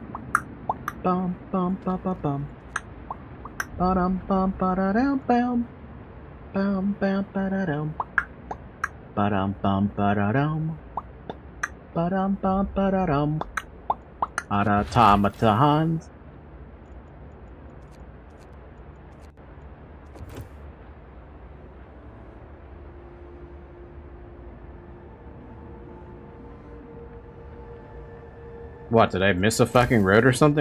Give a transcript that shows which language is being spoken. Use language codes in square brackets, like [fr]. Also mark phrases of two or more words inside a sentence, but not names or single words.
[en] Bum bum ba ba bum. Ba dum bum ba da down bum. Bum bum ba da dum. Ba dum bum ba da dum. Ba dum bum ba da dum. Automatons. What, did I miss a fucking road or something?